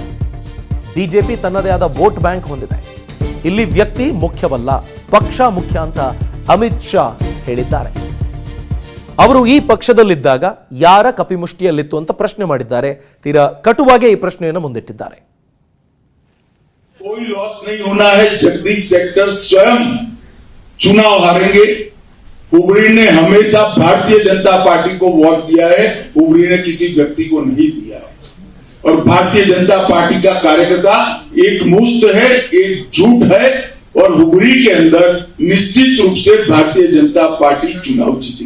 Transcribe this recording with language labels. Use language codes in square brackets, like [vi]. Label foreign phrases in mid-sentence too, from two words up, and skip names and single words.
[kn] ಬಿಜೆಪಿ ತನ್ನದೇ ಆದ [en] vote bank [kn] ಹೊಂದಿದೆ. ಇಲ್ಲಿ ವ್ಯಕ್ತಿ ಮುಖ್ಯವಲ್ಲ, ಪಕ್ಷ ಮುಖ್ಯ ಅಂತ ಅಮಿತ್ ಶಾ ಹೇಳಿದ್ದಾರೆ. ಅವರು ಈ ಪಕ್ಷದಲ್ಲಿದ್ದಾಗ ಯಾರ ಕಪಿಮುಷ್ಟಿಯಲ್ಲಿತ್ತು ಅಂತ ಪ್ರಶ್ನೆ ಮಾಡಿದ್ದಾರೆ. ತೀರಾ ಕಟುವಾಗಿ ಈ ಪ್ರಶ್ನೆಯನ್ನು ಮುಂದಿಟ್ಟಿದ್ದಾರೆ. [hi] कोई लॉस नहीं होना है, जगदीश शेट्टर स्वयं चुनाव हारेंगे। हुबरी ने हमेशा भारतीय जनता पार्टी को वोट दिया है, हुबरी ने किसी व्यक्ति को नहीं दिया। और भारतीय जनता पार्टी का कार्यकर्ता एक मुश्त है, एक झूठ है, और हुबरी के अंदर निश्चित रूप से भारतीय जनता पार्टी चुनाव जीतेगी।